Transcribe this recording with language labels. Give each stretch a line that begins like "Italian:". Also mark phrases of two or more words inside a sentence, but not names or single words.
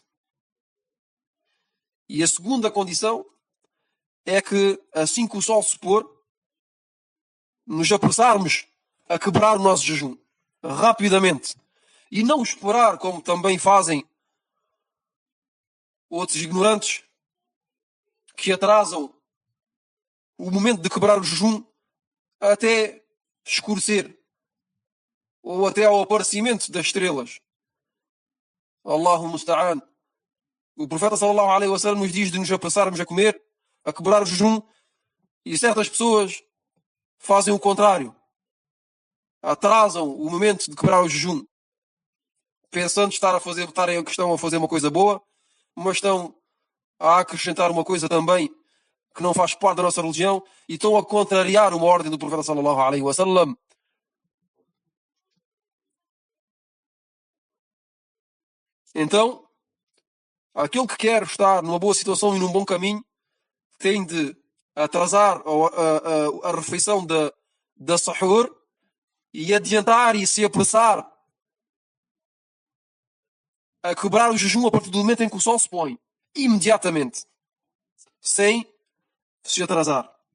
Portuguese: E a segunda condição é que, assim que o sol se pôr, nos apressarmos a quebrar o nosso jejum rapidamente e não esperar, como também fazem outros ignorantes, que atrasam o momento de quebrar o jejum até escurecer ou até ao aparecimento das estrelas.
Arabic: الله المستعان.
Portuguese: O profeta
Arabic: صلى الله عليه وسلم
Portuguese: nos diz de nos apressarmos a comer, a quebrar o jejum, e certas pessoas fazem o contrário. Atrasam o momento de quebrar o jejum, pensando estarem que estão a fazer uma coisa boa, mas estão a acrescentar uma coisa também que não faz parte da nossa religião e estão a contrariar uma ordem do profeta
Arabic: صلى الله عليه وسلم.
Portuguese: Então, aquele que quer estar numa boa situação e num bom caminho tem de atrasar a refeição da sahur e adiantar e se apressar a quebrar o jejum a partir do momento em que o sol se põe, imediatamente, sem se atrasar.